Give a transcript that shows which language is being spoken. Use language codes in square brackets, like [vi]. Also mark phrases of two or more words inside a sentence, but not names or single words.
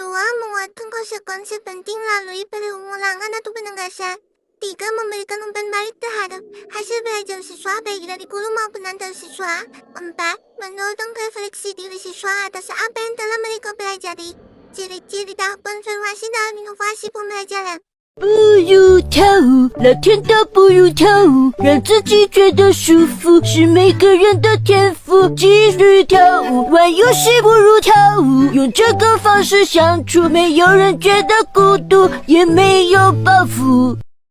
[id] Menguatkan konsep-konsep penting melalui pengulangan atau penegasan. 3. Memberikan umpan balik terhadap hasil belajar siswa baik dari guru maupun antar siswa. 4. Mendorong refleksi diri siswa atas apa yang telah mereka pelajari. Ciri-ciri tahap konfirmasi dalam inovasi pembelajaran. [zh] 不如跳舞，老天都不如跳舞，让自己觉得舒服是每个人的天赋。继续跳舞，玩游戏不如跳舞，用这个方式相处，没有人觉得孤独，也没有包袱。